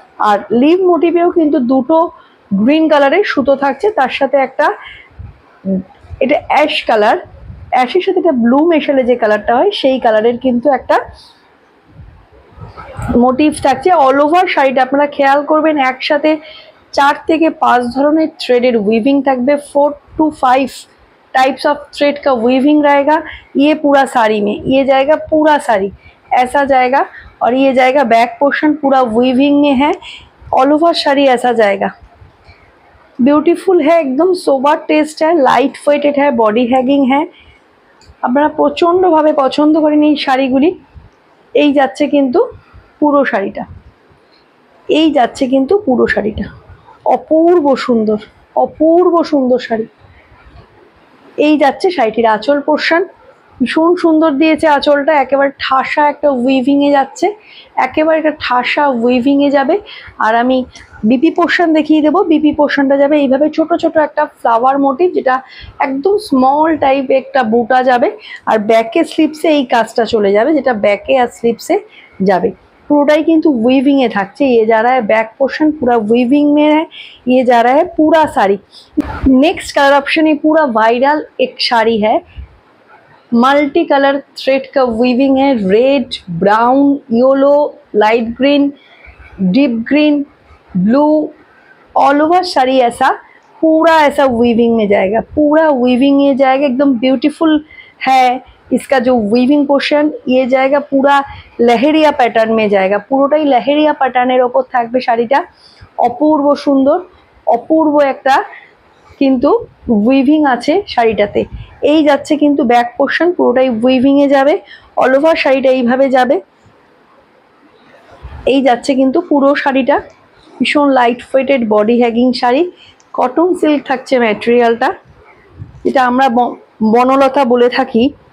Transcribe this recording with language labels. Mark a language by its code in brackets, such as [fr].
[bn] আর leave মোটিভেও কিন্তু দুটো green কালারের সুতো থাকছে, তার সাথে একটা এটা অ্যাশ কালার, অ্যাশের সাথে একটা ব্লু মেশালে যে কালারটা হয় সেই কালারের কিন্তু একটা মোটিভ থাকছে। অল ওভার শাড়িটা আপনারা খেয়াল করবেন, একসাথে 4 থেকে 5 ধরনের থ্রেডের উইভিং থাকবে। [hi] 4 to 5 टाइप्स ऑफ थ्रेड का वीविंग रहेगा। ये पूरा साड़ी में ये जाएगा, पूरा साड़ी ऐसा जाएगा, और ये जाएगा बैक पोर्शन पूरा वीविंग में है। ऑल ओवर शाड़ी ऐसा जाएगा, ब्यूटीफुल है, एकदम सोबर टेस्ट है, लाइट वेटेड है, बॉडी हैगिंग है। [bn] আপনারা প্রচণ্ডভাবে পছন্দ করেন এই শাড়িগুলি। এই যাচ্ছে কিন্তু পুরো শাড়িটা, এই যাচ্ছে কিন্তু পুরো শাড়িটা, অপূর্ব সুন্দর, অপূর্ব সুন্দর শাড়ি। এই যাচ্ছে শাড়িটির আঁচল পোর্শন, ভীষণ সুন্দর দিয়েছে আঁচলটা, একেবারে ঠাসা একটা উইভিংয়ে যাচ্ছে, একেবারে একটা ঠাসা উইভিংয়ে যাবে। আর আমি বিপি পোর্শন দেখিয়ে দেবো। বিপি পোর্শনটা যাবে এইভাবে, ছোট ছোট একটা ফ্লাওয়ার মোটিভ, যেটা একদম স্মল টাইপ একটা বুটা যাবে। আর ব্যাকে স্লিপসে এই কাজটা চলে যাবে, যেটা ব্যাকে আর স্লিপসে যাবে। [hi] पूराई किंतु वीविंग है থাকছে। ये जा रहा है बैक पोर्शन पूरा वीविंग में है, ये जा रहा है पूरा साड़ी। नेक्स्ट कलर ऑप्शन ये पूरा वायरल एक साड़ी है, मल्टी कलर थ्रेड का वीविंग है, red, brown, yellow, light green, deep green, blue, all over sari ऐसा पूरा ऐसा वीविंग में जाएगा, पूरा वीविंग में जाएगा, एकदम ब्यूटीफुल है। इसका जो वीविंग पोर्शन ये जाएगा पूरा लहरिया पैटर्न में जाएगा, [bn] পুরোটাই লহেরিয়া প্যাটার্নের ওপর থাকবে শাড়িটা। অপূর্ব সুন্দর, অপূর্ব একটা কিন্তু উইভিং আছে শাড়িটাতে। এই যাচ্ছে কিন্তু ব্যাক পোর্শন, পুরোটাই উইভিং এ যাবে, অল ওভার শাড়িটা এইভাবে যাবে। এই যাচ্ছে কিন্তু পুরো শাড়িটা, ভীষণ light weighted body হ্যাগিং sari, cotton silk থাকছে ম্যাটেরিয়ালটা, যেটা আমরা বনলতা বলে থাকি।